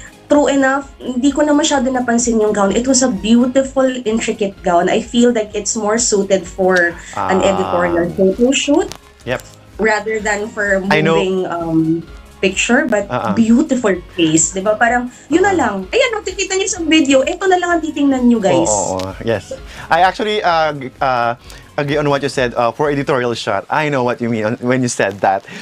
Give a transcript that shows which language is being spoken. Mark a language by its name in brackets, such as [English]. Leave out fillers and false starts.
[English] True enough, [Filipino] hindi ko na masyado napansin yung gown. [English] It was a beautiful, intricate gown. I feel like it's more suited for an editorial photo shoot rather than for moving picture, but beautiful face, [Filipino] di ba? Parang, yun na lang. Ayan, nakikita niyo sa video, ito na lang ang titingnan niyo, guys. [English] Yes. I actually agree on what you said for editorial shot. I know what you mean when you said that.